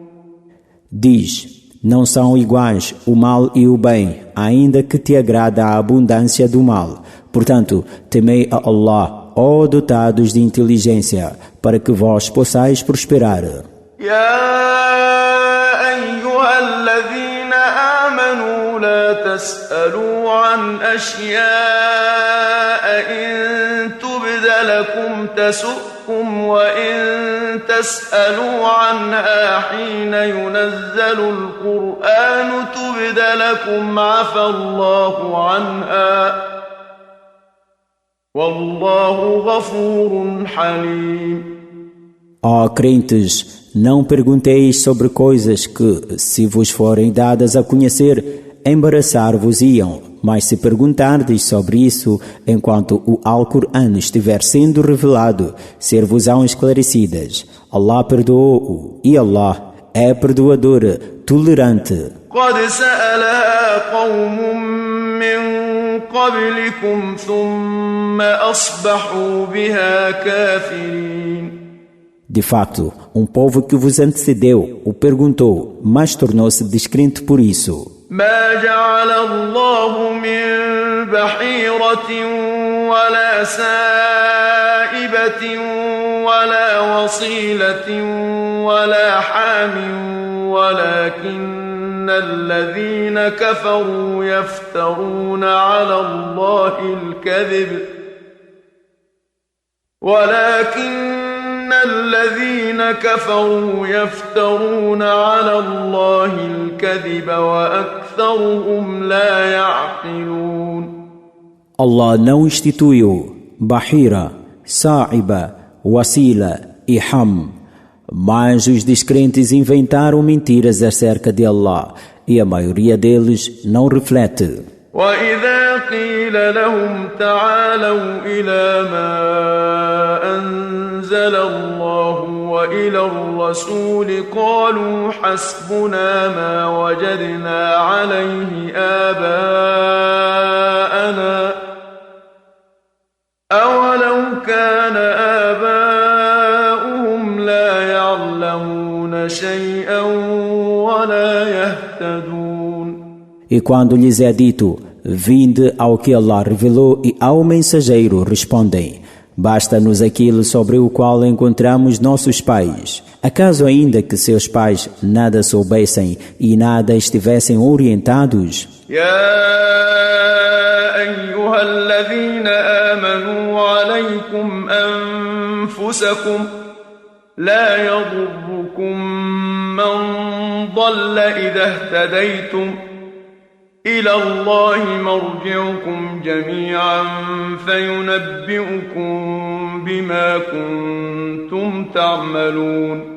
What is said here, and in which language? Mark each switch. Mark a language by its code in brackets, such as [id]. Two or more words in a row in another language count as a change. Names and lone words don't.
[pt] Diz, não são iguais o mal e o bem, ainda que te agrada a abundância do mal. Portanto, temei a Allah, ó dotados de inteligência, para que vós possais prosperar. [ar] لا تسألوا عن أشياء إن تبد لكم تسؤكم وإن تسألوا عنها حين ينزل القرآن تبد لكم عفى الله عنها والله غفور حليم. [pt] Ó crentes, não pergunteis sobre coisas que, se vos forem dadas a conhecer, embaraçar-vos-iam, mas se perguntardes sobre isso enquanto o Alcorão estiver sendo revelado, ser-vos-ão esclarecidas. Allah perdoou-o e Allah é perdoador, tolerante. [ar] قد سألها قوم من قبلكم ثم أصبحوا بها كافرين. [pt] De facto, um povo que vos antecedeu o perguntou, mas tornou-se descrente por isso. [ar] ما جعل الله من بحيرة ولا سائبة ولا وصيلة ولا حام ولكن الذين كفروا يفترون على الله الكذب الذين كفروا يفترون على الله الكذب وأكثرهم لا يعقلون. [pt] Allah não instituiu Bahira, Sa'iba, Wasila e Ham, mas os descrentes inventaram mentiras acerca de Allah e a maioria deles não reflete. [ar] وإذا قيل لهم تعالوا إلى ما أنزل الله وإلى الرسول قالوا حسبنا ما وجدنا عليه آباءنا أولو كان آباؤهم شيئا ولا يهتدون. [pt] E quando lhes é dito, vinde ao que Allah revelou e ao mensageiro, respondem, basta-nos aquilo sobre o qual encontramos nossos pais. Acaso ainda que seus pais nada soubessem e nada estivessem orientados? [ar] أيها الذين آمنوا عليكم أنفسكم لا يضركم من ضل إذا اهتديتم إلى الله مرجعكم جميعا فينبئكم بما كنتم تعملون.